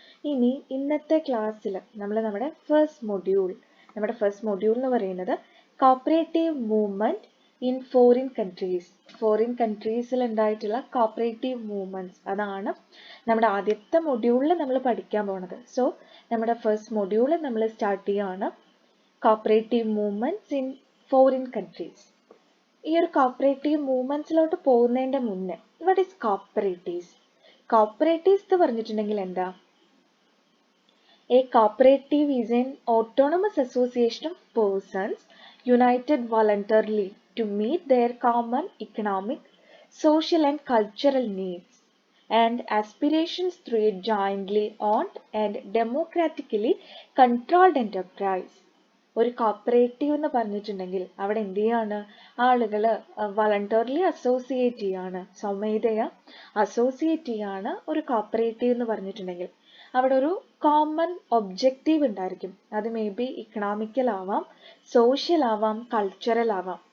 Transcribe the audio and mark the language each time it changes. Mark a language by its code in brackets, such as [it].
[ml] ഇനി ഇന്നത്തെ ക്ലാസ്സിൽ നമ്മൾ നമ്മുടെ ഫസ്റ്റ് മൊഡ്യൂൾ എന്ന് പറയുന്നത് കോപ്പറേറ്റീവ് മൂവ്മെന്റ് ഇൻ ഫോറിൻ കൺട്രീസിൽ ഉണ്ടായിട്ടുള്ള കോപ്പറേറ്റീവ് മൂവ്മെന്റ്സ് അതാണ് നമ്മുടെ ആദ്യത്തെ മൊഡ്യൂളിൽ നമ്മൾ പഠിക്കാൻ പോണത്. സോ നമ്മുടെ ഫസ്റ്റ് മൊഡ്യൂൾ നമ്മൾ സ്റ്റാർട്ട് ചെയ്യാണ് cooperative movements in foreign countries. ഈ ഒരു കോപ്പറേറ്റീവ് മൂവ്മെന്റ്സിലോട്ട് പോകുന്നതിന്റെ മുന്നേ [en] what is cooperatives [ml] എന്ന് പറഞ്ഞിട്ടുണ്ടെങ്കിൽ എന്താ? [en] A cooperative is an autonomous association of persons united voluntarily to meet their common economic, social and cultural needs and aspirations through a jointly owned and democratically controlled enterprise. [ml] ഒരു cooperative എന്ന് പറഞ്ഞിട്ടുണ്ടെങ്കിൽ അവിടെ എന്ത് ചെയ്യാണ്? ആളുകൾ വളണ്ടറിലി അസോസിയേറ്റ് ചെയ്യാണ്, സ്വമേധയാ associate ചെയ്യാണ് ഒരു കോപ്പറേറ്റീവ് എന്ന് പറഞ്ഞിട്ടുണ്ടെങ്കിൽ. അവിടെ ഒരു കോമൺ ഒബ്ജക്റ്റീവ് ഉണ്ടായിരിക്കും. അത് മേ ബി ഇക്കണോമിക്കൽ ആവാം, സോഷ്യൽ ആവാം, കൾച്ചറൽ ആവാം.